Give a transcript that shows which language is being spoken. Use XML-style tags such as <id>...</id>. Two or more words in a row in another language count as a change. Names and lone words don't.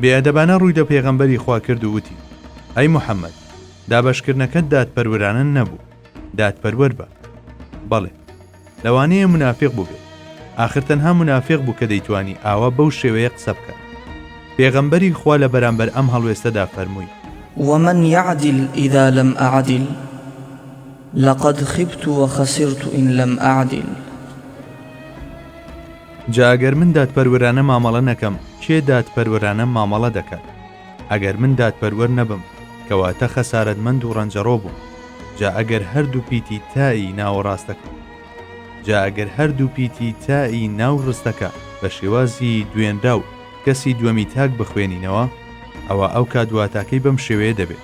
<ckb>بێئەدەبانە ڕووی دە پێغەمبەری خوا کرد و وتی: ئەی موحەممەد، دابەشکردنەکەت دادپەروەرانە نەبوو، دادپەروەر بە. بەڵێ، لەوانەیە منافق بوو بێت، ئاخر تەنها منافق بوو کە دەیتوانی ئاوا بەو شێوەیە قسە بکە. پێغەمبەری خوا لە بەرامبەر ئەم هەڵوێستەدا فەرمووی:</ckb> <ar>ومن يعدل إذا لم أعدل لقد خبت وخسرت إن لم أعدل.</ar> <ckb>جا ئەگەر من دادپەروەرانە مامەڵە نەکەم، کێ دادپەروەرانە مامەڵە دەکات؟ ئەگەر من دادپەروەر نەبم، کەواتە خەسارەتمەند و ڕەنجەڕۆ بووم. جا ئەگەر هەردوو پیتی تایی ناو ڕستەکە بە شێوازی دوێنرا و کەسی دووەمی تاک بخوێنینەوە، ئەوە ئەو کادواتاکەی بەم شێوەیە دەبێت.</ckb>